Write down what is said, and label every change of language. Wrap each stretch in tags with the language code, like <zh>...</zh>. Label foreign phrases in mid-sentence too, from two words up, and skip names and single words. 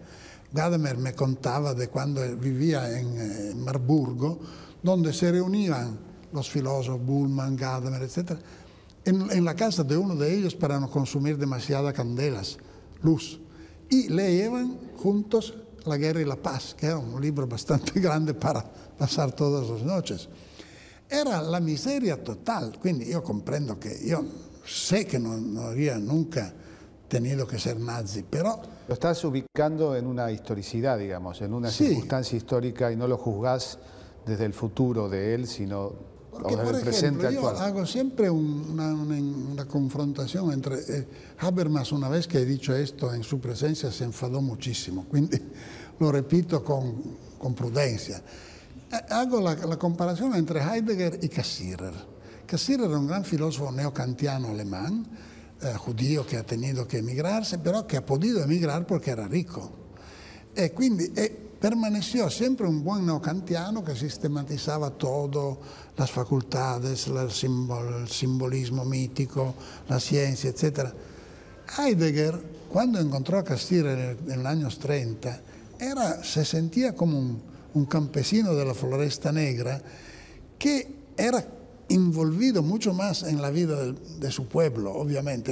<es>Gadamer me contaba de cuando vivía en Marburgo, donde se reunían los filósofos, Bullmann, Gadamer, etc., en la casa de uno de ellos para no consumir demasiadas candelas, luz. Y leían juntos La guerra y la paz, que era un libro bastante grande para pasar todas las noches. Era la miseria total,</es> <it>quindi io comprendo che io</it> <es>sé che non habría nunca tenido que ser nazi, pero... Lo estás ubicando en una historicidad, digamos, en una circunstancia histórica y no lo juzgás desde el futuro de él, sino desde el presente actual. Yo hago siempre una confrontación entre... Habermas, una vez que he dicho esto en su presencia, se enfadó muchísimo, quindi lo repito con prudencia. Hago la comparación entre Heidegger y Cassirer. Cassirer era un gran filósofo neocantiano alemán, judío que ha tenido que emigrarse, pero que ha podido emigrar porque era rico.</es> <it>E quindi</it> <es>permaneció siempre un buen neocantiano que sistematizaba todo, las facultades, el simbolismo mítico, la ciencia, etc. Heidegger, cuando encontró a Cassirer en los años 30, se sentía como un campesino de la Floresta Negra que era involvido mucho más en la vida de su pueblo, obviamente.</es>